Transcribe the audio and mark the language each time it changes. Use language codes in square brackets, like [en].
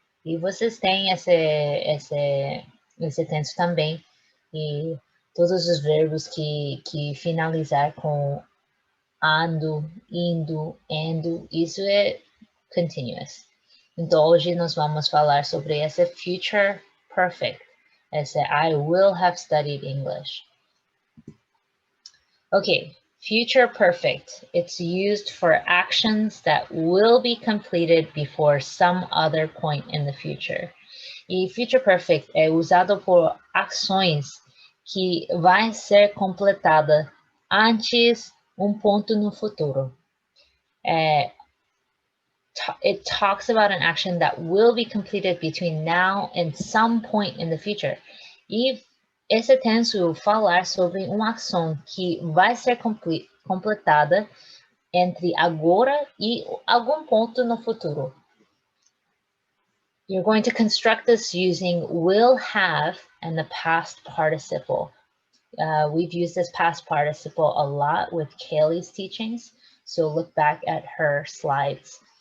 [pt] E vocês têm esse tenso também. E todos os verbos que finalizar com ando, indo, endo, isso é continuous. Então, hoje nós vamos falar sobre esse future perfect. [en] Esse I will have studied English. Okay, future perfect. It's used for actions that will be completed before some other point in the future. [pt] E future perfect é usado por ações que vai ser completada antes ponto no futuro. [en] It talks about an action that will be completed between now and some point in the future. [pt] E esse tenso falar sobre uma ação que vai ser completada entre agora e algum ponto no futuro. [en] You're going to construct this using will have and the past participle. We've used this past participle a lot with Kaylee's teachings, so look back at her slides.